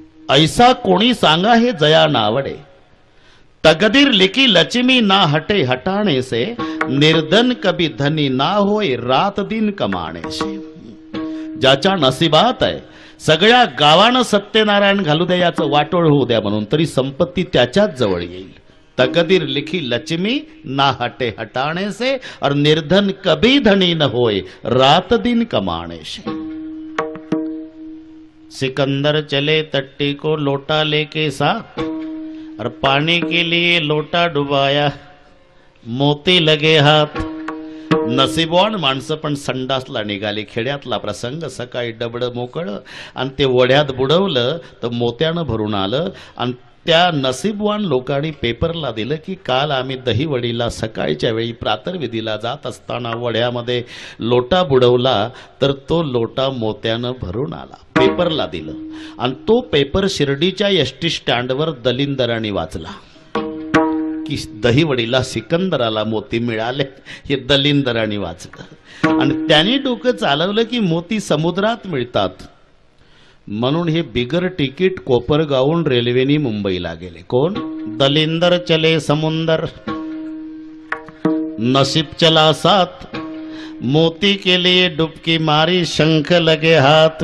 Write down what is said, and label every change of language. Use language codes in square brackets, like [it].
[mr] ऐसा कोणी सांगा हे जया नावडे [hi] तकदीर लिखी लक्ष्मी ना हटे हटाने से निर्धन कभी धनी ना होय रात दिन कमाने से। [mr] ज्याच्या नशिबात आहे सगळ्या गावानं सत्यनारायण घालू द्या याचं वाटोळ होऊ द्या म्हणून तरी संपत्ती त्याच्याच जवळ येईल। [hi] तकदीर लिखी लक्ष्मी ना हटे हटाने से और निर्धन कभी धनी न होए रात दिन कमाने से। सिकंदर चले तट्टी को लोटा लेके साथ और पानी के लिए लोटा डुबाया मोती लगे हाथ। [mr] नसीबवान माणसं पण संडासला निघाली। खेड्यातला प्रसंग सकाळी डबड मोकळ आणि ते वड्यात बुडवलं तर मोत्यानं भरून आलं आणि त्या नसीबवान लोकांनी पेपरला दिलं की काल आम्ही दहीवडीला सकाळच्या वेळी प्रातर्विधीला जात असताना वड्यामध्ये लोटा बुडवला तर तो लोटा मोत्यानं भरून आला। पेपरला दिलं आणि तो पेपर शिर्डीच्या एसटी स्टँडवर दलिंदरांनी वाचला की दहीवडीला सिकंदराला मोती मिळाले हे दलिंदरांनी वाचलं आणि त्याने डोकं चालवलं की मोती समुद्रात मिळतात म्हणून हे बिगर तिकीट कोपरगावून रेल्वेनी मुंबईला गेले। कोण? [hi] दलिंदर चले समुंदर नसीब चला साथ मोती के लिए डुबकी मारी शंख लगे हाथ।